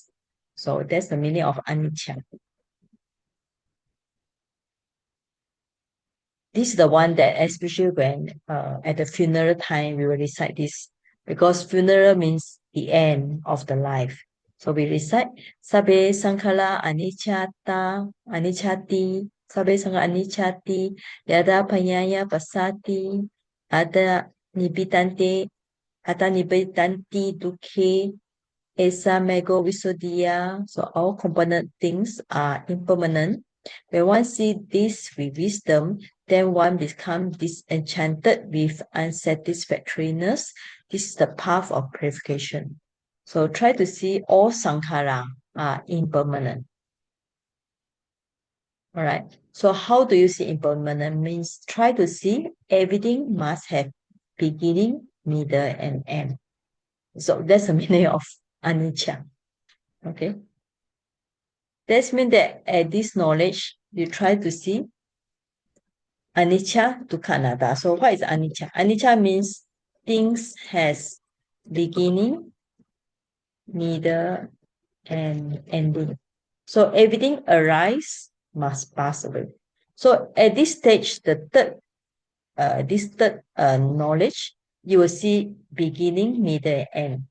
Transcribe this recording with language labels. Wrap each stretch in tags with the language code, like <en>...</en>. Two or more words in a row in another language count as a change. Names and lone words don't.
<en>So that's the meaning of anicca. This is the one that especially when at the funeral time we will recite this, because funeral means the end of the life. So we recite</en> <pi>Sabe Sankhala Anichata Anichati Sabe Sankhala Anichati Yada Panyaya Pasati Ada Nibitante Ata Nibitanti Dukhe Esa Mego Visuddhiya.</pi> <en>So all component things are impermanent. When one sees this with wisdom, then one becomes disenchanted with unsatisfactoriness. This is the path of purification. So try to see all sankhara are impermanent. All right. So how do you see impermanent? Means try to see everything must have beginning, middle, and end. So that's the meaning of anicca. Okay. That means that at this knowledge, you try to see</en> <pi>anicca, dukkha, anatta.</pi> <en>So what is anicca? Anicca means things has beginning, middle, and ending. So everything arises must pass away. So at this stage, this third knowledge, you will see beginning, middle, and end.</en>